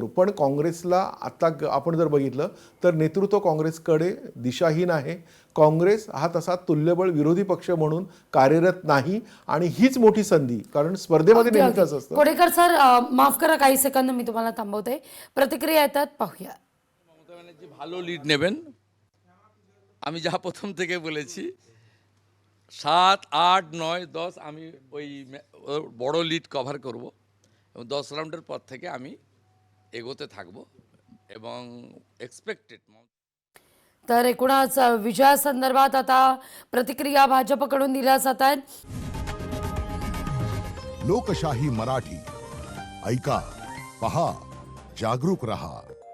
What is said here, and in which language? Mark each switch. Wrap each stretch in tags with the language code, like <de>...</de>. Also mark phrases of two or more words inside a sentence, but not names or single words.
<mr>पण काँग्रेसला आता आपण जर बघितलं तर नेतृत्व काँग्रेसकडे दिशाहीन आहे. काँग्रेस हा तसा तुल्यबळ विरोधी पक्ष म्हणून कार्यरत नाही आणि हीच मोठी संधी, कारण स्पर्धेमध्ये अगदी, नेहमीच अगदी. असतं. कोडेकर सर, माफ करा काही सेकंद मी तुम्हाला थांबवते. प्रतिक्रिया येतात, पाहूया.</mr> <bn>মমতা ব্যানার্জি ভালো লিড নেবেন। আমি যা প্রথম থেকে বলেছি 7, 8, 9, 10 আমি ওই বড়</bn> <en>lead cover</en> <bn>করব এবং 10 রাউন্ডের পর থেকে আমি এগোতে থাকব এবং এক্সপেক্টেড।</bn> <mr>तर एकूणच विजयासंदर्भात आता प्रतिक्रिया भाजपकडून दिल्या जात आहेत. लोकशाही मराठी ऐका, पहा, जागरूक रहा.</mr>